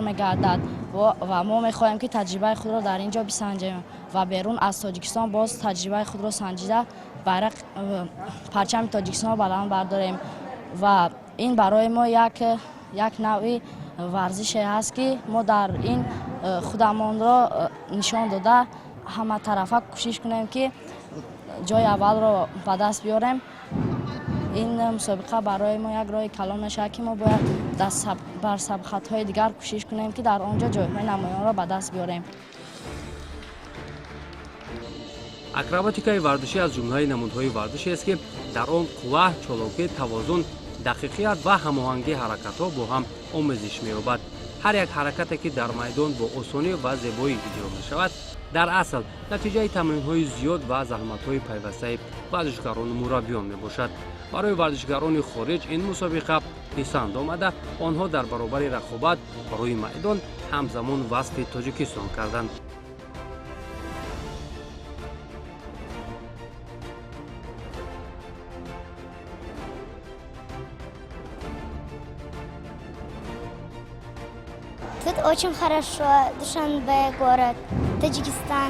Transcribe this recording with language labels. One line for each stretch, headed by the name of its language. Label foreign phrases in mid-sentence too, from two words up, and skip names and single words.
Persian: می‌گردد و ما می‌خواهیم که تجربه خود را در اینجا بسنجیم و بیرون از تاجیکستان باز تجربه خود را سنجیده بیرق پرچم تاجیکستان را بلند برداریم و این برای ما یک نوع ورزشی است که ما در این خودمان را نشان داده همه طرفه کوشش کنیم که جای اول را به دست بیاریم. این مسابقه برای ما یک راه کلان میشه که ما باید بر سبقت‌های دیگر کوشش کنیم که در آنجا جایهای نمایان را به دست بیاریم.
Tajik: акробатикаи варзишӣ аз ҷумлаи намудҳои варзишест ки дар он қувва, чолокӣ, тавозун, дақиқият ва ҳамоҳангии ҳаракатҳо бо ҳам омезиш меёбад. ҳар як ҳаракате ки дар майдон бо осонӣ ва зебоӣ иҷро мешавад, дар асл натиҷаи тамринҳои зиёд ва заҳматҳои пайвастаи варзишгарону мураббиён мебошад. барои варзишгарони хориҷ ин мусобиқа писанд омада, онҳо дар баробари рақобат рӯи майдон ҳамзамон васфи Тоҷикистон карданд.
Russian: Тут очень хорошо, Душанбе город, Таджикистан.